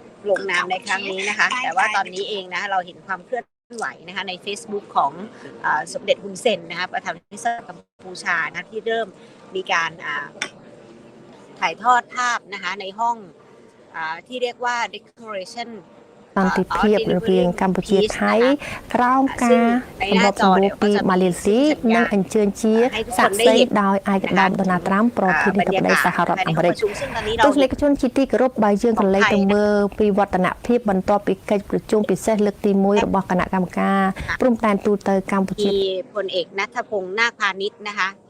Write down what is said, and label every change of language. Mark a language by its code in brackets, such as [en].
[th] ลงนามในครั้งนี้นะคะแต่ว่าตอนนี้เองนะเราเห็นความเคลื่อนไหวนะคะใน Facebook ของสมเด็จฮุนเซนนะคะประธานาธิบดีกัมพูชานะที่เริ่มมีการถ่ายทอดภาพนะคะในห้องที่เรียกว่า Decoration [km] សន្តិភាពរវាងកម្ពុជាថៃក្រោមការសម្របសម្រួលពីម៉ាឡេស៊ីនិងអញ្ជើញជាសាក្សីដោយឯកឧត្តមដូណាល់ត្រាំប្រធានាធិបតីសហរដ្ឋអាមេរិកទស្សនិកជនជាទីគោរពបើយើងក៏លេចទៅមើលពីវឌ្ឍនភាពបន្ទាប់ពីកិច្ចប្រជុំពិសេសលើកទី1របស់គណៈកម្មការព្រំដែនទូតទៅកម្ពុជា [th] พลเอกณัฐพงษ์นาคพานิชนะคะ